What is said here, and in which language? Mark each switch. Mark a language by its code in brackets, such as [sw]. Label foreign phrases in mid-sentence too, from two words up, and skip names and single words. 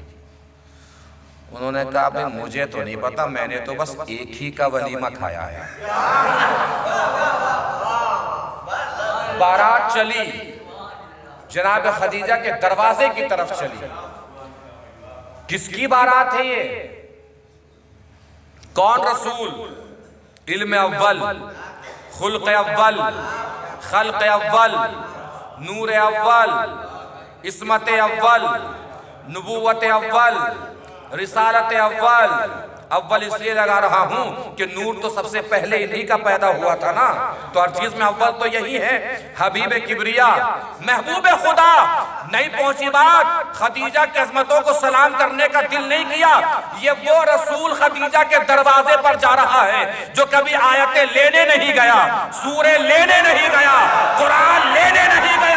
[ur] انہوں نے کہا بھئی مجھے تو نہیں پتا، میں نے تو بس ایک ہی کا ولیمہ کھایا ہے۔ بارات چلی جناب خدیجہ کے دروازے کی طرف چلی. کس کی بارات ہے یہ؟ کون رسول؟ علم اول، خلق اول، خلق اول، نور اول، عصمت اول، نبوت اول، رسالت اول. اول اس لیے لگا رہا ہوں کہ نور تو سب سے پہلے انہی کا پیدا ہوا تھا نا، تو ہر چیز میں اول تو یہی ہے. حبیب کبریا، محبوب خدا. نہیں پہنچی بات، خدیجہ کی عظمتوں کو سلام کرنے کا دل نہیں کیا. یہ وہ رسول خدیجہ کے دروازے پر جا رہا ہے جو کبھی آیتیں لینے نہیں گیا، سورے لینے نہیں گیا، قرآن لینے نہیں گیا.